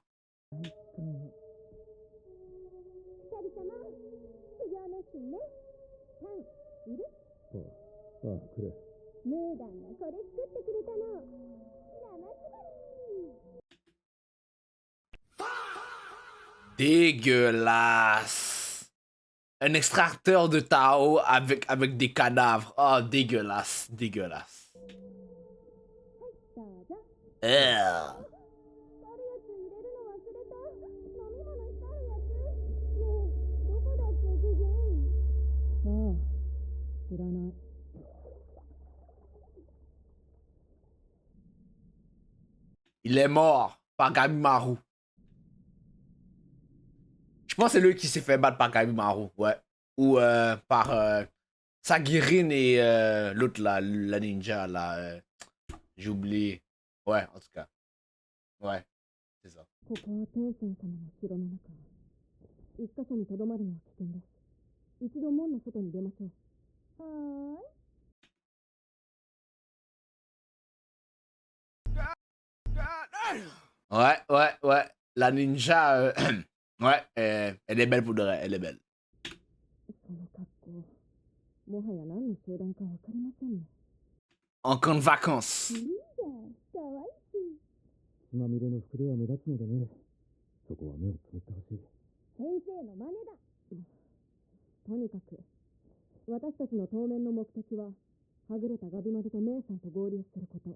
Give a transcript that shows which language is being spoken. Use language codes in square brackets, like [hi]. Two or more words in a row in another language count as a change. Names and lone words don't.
[ja] 二人様修行熱心ね。タンいる？ああ、くれ。ムーダンがこれ作ってくれたの。生縛り。 [fr] Dégueulasse. Un extracteur de Tao avec des cadavres. Oh, dégueulasse. Dégueulasse. [ja] どうぞ。 Euh. あるやつ入れるの忘れた。飲み物光るやつ。ねえ、どこだっけ主人。さあ、知らない。 [fr] Il est mort par Gabimaru. Je pense que c'est lui qui s'est fait battre par Gabimaru, ouais. Ou par Sagirin et l'autre là, la ninja là. J'ai oublié. Ouais, en tout cas. Ouais, c'est ça. [ja] ここは天仙様の城の中。一箇所にとどまるのは危険です。一度門の外に出ましょう。はーい。 [fr] Ouais, ouais, ouais. La ninja, ouais, elle est belle pour de vrai, elle est belle. [ja] その格好、もはや何の集団かわかりませんね。 [fr] En camp de vacances. [ja] いいじゃん。かわいいし。血まみれの服では目立つのでね。そこは目をつむってほしい。先生の真似だ。とにかく、私たちの当面の目的は、はぐれたガビマルとメイさんと合流すること。